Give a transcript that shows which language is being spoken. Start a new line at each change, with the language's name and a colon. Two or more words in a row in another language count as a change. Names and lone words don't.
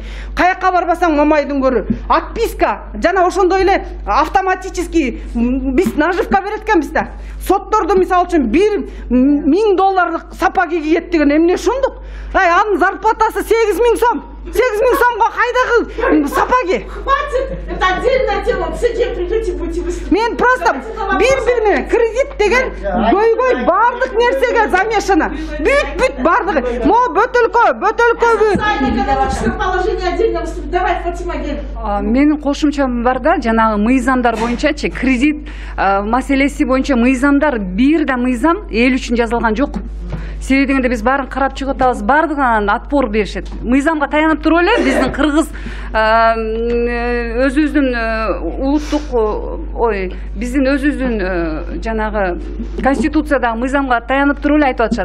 Kyrgyz: Каяка барбасаң Мамайдын көрү. Отписка жана ошондой эле автоматически биз наживка берет экенбиз да. Соттордо мисалы үчүн $1000 сапаги кийет деген эмне ушундук? Анын зарплатасы 8000 сом. 8000 сомго кайдагы сапаги?
Russian: Хватит, это отдельная тема, в суде придете, будете выступать.
Kyrgyz: Мен просто бир-бирине кредит деген көйгөй бардык нерсеге замешано. Бүт бардыгы. Бөтөлкөбү.
Russian: Социально-экономическое положение отдельно выступить. Давай,
Kyrgyz: Фатима, кел. Менин кошумчам бар да, жанагы мыйзамдар боюнчачы, кредит маселеси боюнча мыйзамдар бир да мыйзам эл үчүн жазылган жок. Себеби дегенде биз баарын карап чыгып атабыз, бардыгынан отпор беришет. Мыйзамга таянып туруп эле биздин кыргыз өзүбүздүн улуттук биздин өзүбүздүн жанагы конституциядагы мыйзамга таянып туруп эле айтып атышат.